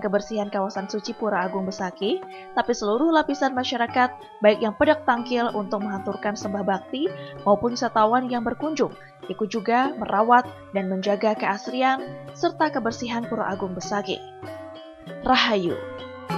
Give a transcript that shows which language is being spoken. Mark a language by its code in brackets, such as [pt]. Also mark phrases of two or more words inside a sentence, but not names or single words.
[id] kebersihan kawasan suci Pura Agung Besaki, tapi seluruh lapisan masyarakat, baik yang pedak tangkil untuk menghaturkan sembah bakti maupun wisatawan yang berkunjung, ikut juga merawat dan menjaga keasrian serta kebersihan Pura Agung Besaki. Rahayu.